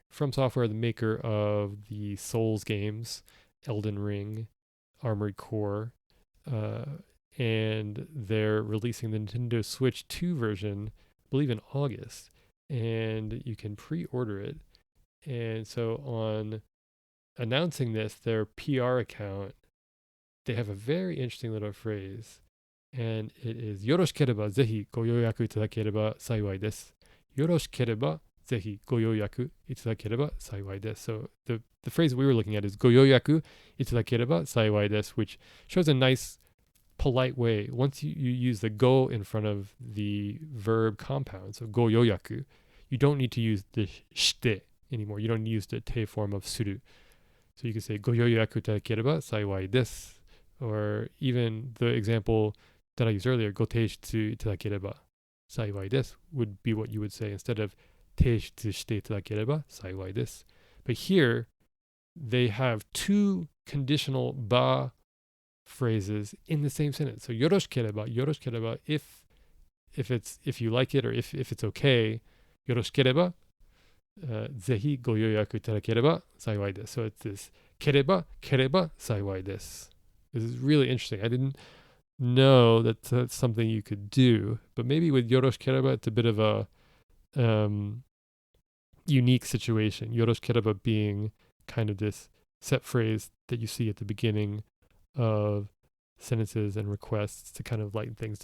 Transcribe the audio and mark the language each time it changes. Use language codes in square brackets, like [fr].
[en] From Software, the maker of the Souls games, Elden Ring, Armored Core, and they're releasing the Nintendo Switch 2 version, I believe in August, and you can pre-order it. And so on announcing this, their PR account, they have a very interesting little phrase, and it is [ja] よろしければぜひご予約いただければ幸いです。よろしければぜひご予約いただければ幸いです。 [en] So the phrase we were looking at is [ja] ご予約いただければ幸いです [en] which shows a nice polite way. Once you use the go in front of the verb compound, so ご予約, you don't need to use the して anymore. You don't use the te form of suru. So you can say [ja] ご予約いただければ幸いです. [en] Or even the example that I used earlier, [ja] ご提出いただければ幸いです [en] would be what you would say instead of [ja] 提出していただければ幸いです. [en] But here, they have two conditional ba phrases in the same sentence. So よろしければ if you like it or if it's okay, [ja] よろしければぜひご予約いただければ幸いです. [en] So it's this ければ幸いです. This is really interesting. I didn't know that that's something you could do, but maybe with よろしければ it's a bit of a unique situation. よろしければ being kind of this set phrase that you see at the beginning of sentences and requests to kind of lighten things.